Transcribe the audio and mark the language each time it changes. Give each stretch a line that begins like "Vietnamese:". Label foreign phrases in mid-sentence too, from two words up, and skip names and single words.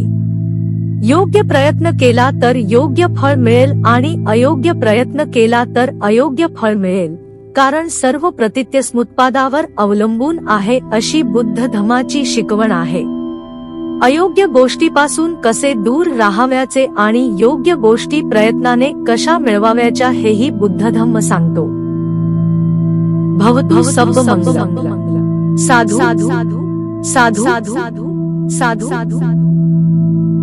Marathi: योग्य प्रयत्न केला तर योग्य फळ मिळेल आणि अयोग्य प्रयत्न केला तर अयोग्य फळ मिळेल, कारण सर्व प्रतित्यस्मुत्पादावर अवलंबून आहे अशी बुद्ध धम्माची शिकवण आहे. अयोग्य गोष्टीपासून कसे दूर राहाव्याचे आणि योग्य गोष्टी प्रयत्नाने कशा मिळवाव्याच्या हेही बुद्ध धम्म सांगतो.
Sanskrit: भवतु सर्वमंगलम्.
Pali: साधु साधु साधु साधु साधु साधु.